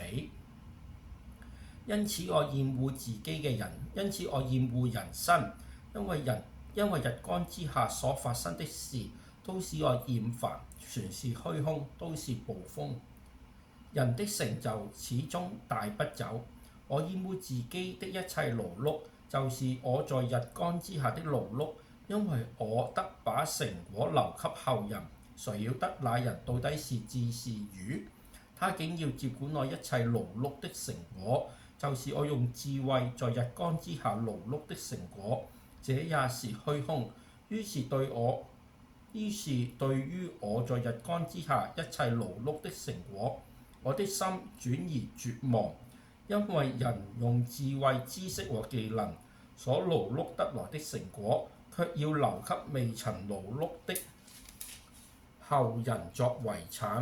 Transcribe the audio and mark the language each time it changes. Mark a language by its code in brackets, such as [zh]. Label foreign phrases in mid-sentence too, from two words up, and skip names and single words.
[zh] 因此我厭惡自己嘅人，因此我厭惡人生，因為日光之下所發生的事都使我厭煩，全是虛空，都是暴風。人的成就始終帶不走。我厭惡自己的一切勞碌，就是我在日光之下的勞碌，因為我得把成果留給後人。誰曉得那人到底是智是愚？他竟要接管我一切勞碌的成果，就是我用智慧在日光之下勞碌的成果，這也是虛空。於是對於我在日光之下一切勞碌的成果，我的心轉而絕望，因為人用智慧、知識和技能所勞碌得來的成果，卻要留給未曾勞碌的後人作遺產。